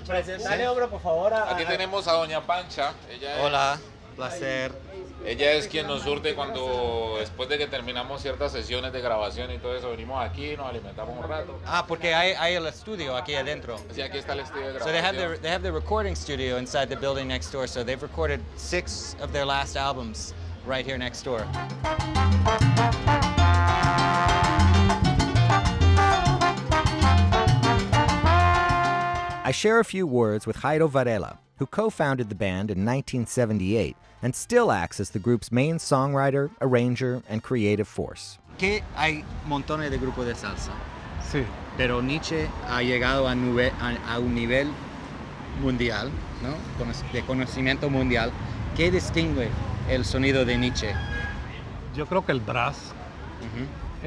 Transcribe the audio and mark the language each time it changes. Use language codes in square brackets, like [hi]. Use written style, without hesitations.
[es] Presentale, hombre, por favor. Aquí tenemos a Doña Pancha. Hola, placer. Ella es quien nos surte cuando, después de que terminamos ciertas sesiones de grabación y todo eso, venimos aquí, nos alimentamos un rato. Porque hay el estudio aquí adentro. Sí, aquí está el estudio de [en] So [es] grabación. [en] they have the recording studio inside the building next door. So they've recorded 6 of their last albums right here next door. I share a few words with Jairo Varela, who co-founded the band in 1978 and still acts as the group's main songwriter, arranger, and creative force. [es] Que hay montones de grupos de salsa, Sí. pero Nietzsche ha llegado a un nivel mundial, ¿no? De conocimiento mundial. ¿Qué distingue el sonido de Nietzsche? Yo creo que el brass. Ujú.